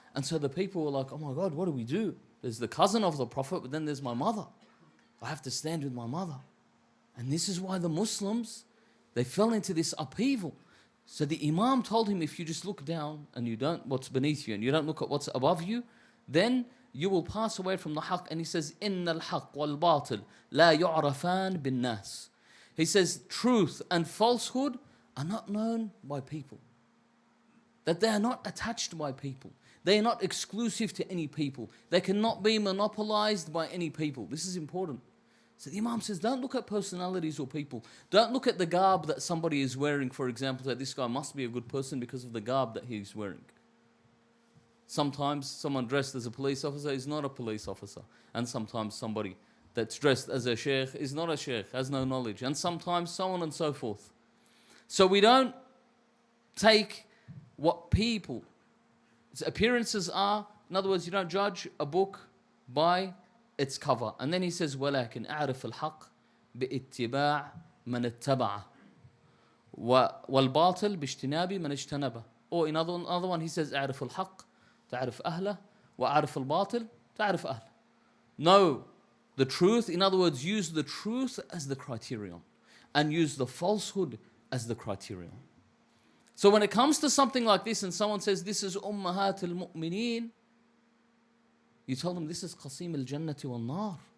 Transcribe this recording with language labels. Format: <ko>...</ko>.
<en>And so the people were like, oh my God, what do we do? There's the cousin of the Prophet, but then there's my mother. I have to stand with my mother. And this is why the Muslims, they fell into this upheaval. So the Imam told him, if you just look down and you don't, what's beneath you, and you don't look at what's above you, then you will pass away from the haqq. And he says,</en> <ar>إِنَّ الْحَقِّ وَالْبَاطِلِ لَا يُعْرَفَانِ بِالنَّاسِ.</ar> <en>He says, truth and falsehood are not known by people. That they are not attached by people. They are not exclusive to any people. They cannot be monopolized by any people. This is important. So the Imam says, don't look at personalities or people. Don't look at the garb that somebody is wearing, for example, that this guy must be a good person because of the garb that he's wearing. Sometimes someone dressed as a police officer is not a police officer. And sometimes somebody that's dressed as a sheikh is not a sheikh, has no knowledge. And sometimes so on and so forth. So we don't take what people's appearances are. In other words, you don't judge a book by its cover. And then he says,</en> <ar>وَلَكِنْ أَعْرِفِ الْحَقِّ بِإِتِّبَاعِ مَنِ اتَّبَعَ وَالْبَاطِلِ بِاجْتِنَابِ مَنِ اجْتَنَبَ.</ar> <en>Or in another one he says,</en> <ar>أَعْرِفِ الْحَقِّ تَعْرِفْ أَهْلَهُ وَأَعْرِفِ الْبَاطِلِ تَعْرِفْ أَهْلَهُ.</ar> <en>Know the truth. In other words, use the truth as the criterion. And use the falsehood as the criterion. So when it comes to something like this and someone says, this is Ummahat al-Mu'mineen, you tell them this is Qasim al-Jannati wal-Nar.</en>